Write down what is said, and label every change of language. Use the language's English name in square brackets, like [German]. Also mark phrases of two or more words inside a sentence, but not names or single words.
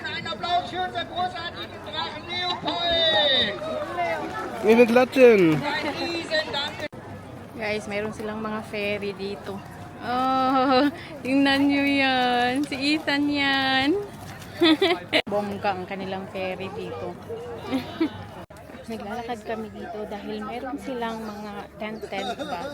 [German] Ein Applaus für unseren großartigen Drachen Leopold! Eine Klatschen! Ein riesen Danke! [Filipino] guys, mayroon silang mga ferry dito. Oh, tingnan nyo yan. Si Ethan yan. Bongga ang kanilang ferry dito. Naglalakad kami dito dahil mayroon silang mga tent ba.